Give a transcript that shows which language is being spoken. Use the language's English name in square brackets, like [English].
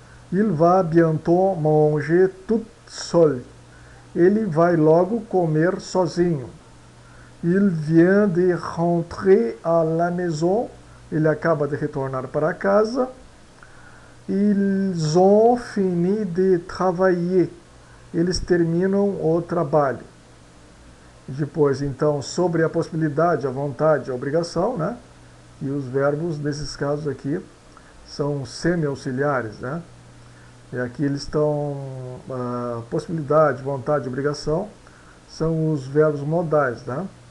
[French] Il va bientôt manger tout seul. [Portuguese] Ele vai logo comer sozinho. [French] Il vient de rentrer à la maison. [Portuguese] Ele acaba de retornar para casa. [French] Ils ont fini de travailler. [Portuguese] Eles terminam o trabalho. Depois, então, sobre a possibilidade, a vontade, a obrigação, né? E os verbos, nesses casos aqui, são semi-auxiliares, né? E aqui eles estão, possibilidade, vontade, obrigação, são os verbos modais, né?